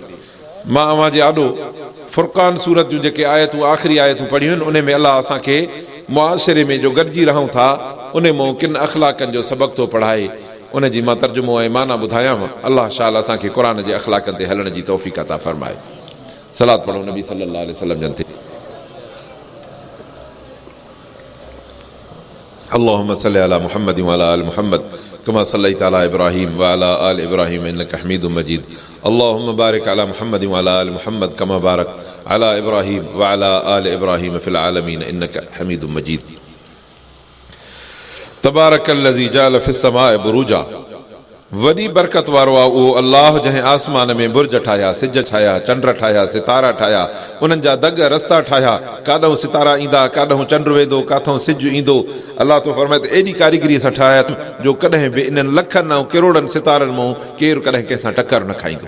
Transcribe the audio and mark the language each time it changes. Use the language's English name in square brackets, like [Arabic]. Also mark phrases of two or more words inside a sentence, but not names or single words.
[Sindhi] मां अव्हां जे आॾो फ़ुरक़ान सूरत जूं जेके आयतूं आख़िरी आयतूं पढ़ियूं आहिनि, उन में अलाह असांखे मुआशिरे में जो गॾिजी रहूं था उन मां किन अख़लाक़नि जो सबक़ थो पढ़ाए। उन जी मां तर्जुमो ऐं माना ॿुधायांव। अलाह शाल असांखे क़ुर जे अख़लाक़नि ते हलण जी तौफ़ीक़ अता फ़रमाए। सलात पढ़ो नबी [Arabic] صلى الله عليه وسلم [Sindhi] जन ते। [Arabic] اللهم صل على محمد وعلى آل محمد كما صليت على إبراهيم وعلى آل إبراهيم إنك حميد مجيد. اللهم بارك على محمد وعلى آل محمد كما بارك على إبراهيم وعلى آل إبراهيم في العالمين إنك حميد مجيد. تبارك الذي جعل في السماء بروجا. [Sindhi] वॾी बरकत वारो आहे उहो अलाह जंहिं आसमान में बुर्ज ठाहिया, सिज ठाहिया, चंड ठाहिया, सितारा ठाहिया, उन्हनि जा दग रस्ता ठाहिया। काॾों सितारा ईंदा, काॾों चंड वेंदो, काथों सिज ईंदो। अलाह तो फरमाए त एॾी कारीगरीअ सां ठाहिया जो कॾहिं बि इन्हनि लखनि ऐं किरोड़नि सितारनि मां केरु कॾहिं कंहिंसां टकर न खाईंदो।